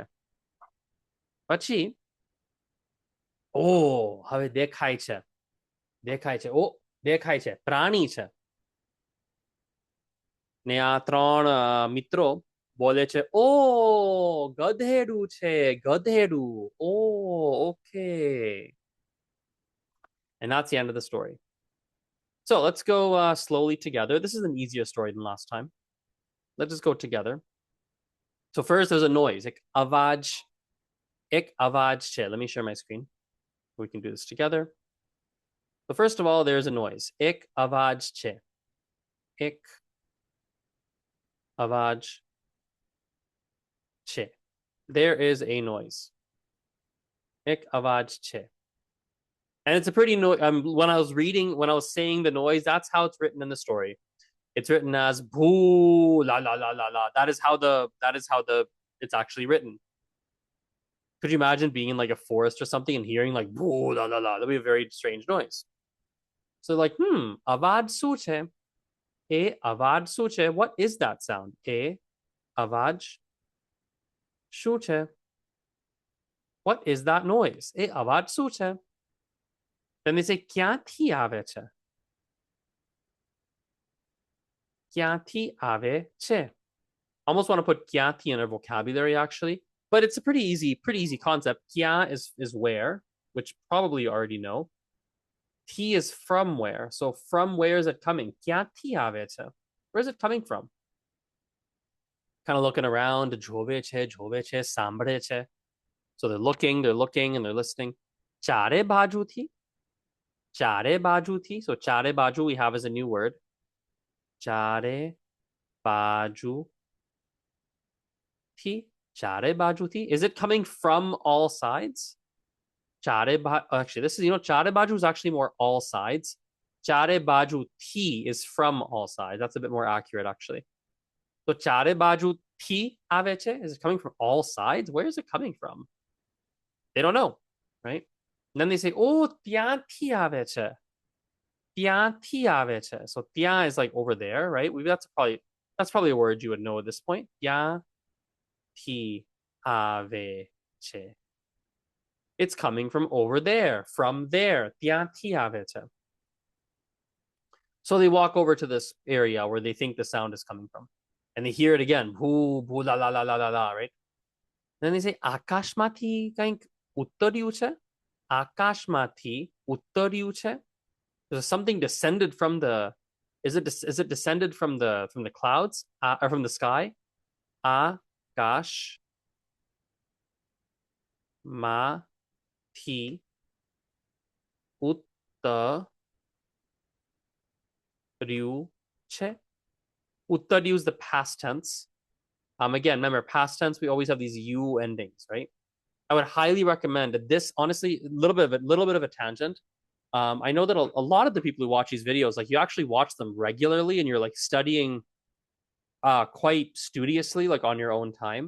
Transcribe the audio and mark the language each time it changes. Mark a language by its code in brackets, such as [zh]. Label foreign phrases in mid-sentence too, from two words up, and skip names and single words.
[gu] પછી ઓ હવે દેખાય છે, દેખાય છે, ઓ દેખાય છે, પ્રાણી છે. ને આ ત્રણ મિત્રો બોલે છે ઓ ગધેડું છે, ગધેડું. ઓ okay. [en] And that's the end of the story. So let's go slowly together. This is an easier story than last time. Let's just go together. So first there's a noise. [gu] એક અવાજ છે. [en] Let me share my screen. We can do this together. So first of all, there's a noise. [gu] એક અવાજ છે. એક અવાજ છે. [en] There is a noise. [gu] એક અવાજ છે. [en] And it's a pretty when I was saying the noise, that's how it's written in the story. It's written as boo la la la la la. That is how the it's actually written. Could you imagine being in like a forest or something and hearing like boo la la la? That'd be a very strange noise. So like, [gu] અવાજ શું છે. એ અવાજ શું છે. [en] What is that sound? [gu] એ અવાજ શું છે. [en] What is that noise? [gu] એ અવાજ શું છે. [en] Then they say [gu] ક્યાંથી આવે છે? ક્યાંથી આવે છે? [en] Almost want to put ક્યાંથી in our vocabulary actually, but it's a pretty easy concept. Kya is where, which probably you already know. T is from where. So from where is it coming? [gu] ક્યાંથી આવે છે? [en] Where is it coming from? Kind of looking around. [gu] જોવે છે, સાંભળે છે. [en] So they're looking, and they're listening. [gu] ચારે બાજુથી. ચારે બાજુથી. [en] So [gu] ચારે બાજુ [en] we have as a new word. [gu] ચારે બાજુથી. ચારે બાજુથી. [en] Is it coming from all sides? Actually, this is, [gu] ચારે બાજુ [en] is actually more all sides. [gu] ચારે બાજુથી [en] is from all sides. That's a bit more accurate, actually. [gu] So ચારે બાજુથી આવે છે. [en] Is it coming from all sides? Where is it coming from? They don't know, right? And then they say, [gu] oh, ત્યાંથી આવે છે. ત્યાંથી આવે છે. [en] So ત્યાં is like over there, right? That's probably a word you would know at this point. [gu] ત્યાંથી આવે છે. [en] It's coming from over there, from there. [gu] ત્યાંથી આવે છે. [en] So they walk over to this area where they think the sound is coming from. And they hear it again. Boo, boo, la, la, la, la, la, la, right? Then they say, [gu] આકાશમાંથી કંઈક ઉતર્યું છે? આકાશમાંથી ઉતર્યું છે? [en] There's something descended from the. Is it descended from the clouds or from the sky? [gu] આકાશ માંથી ઉતર્યું છે. [en] Uttaryu is the past tense. Again, remember, past tense, we always have these u endings, right? I would highly recommend that this, honestly, a little bit of a tangent. I know that a lot of the people who watch these videos, like you actually watch them regularly and you're like studying quite studiously, like on your own time.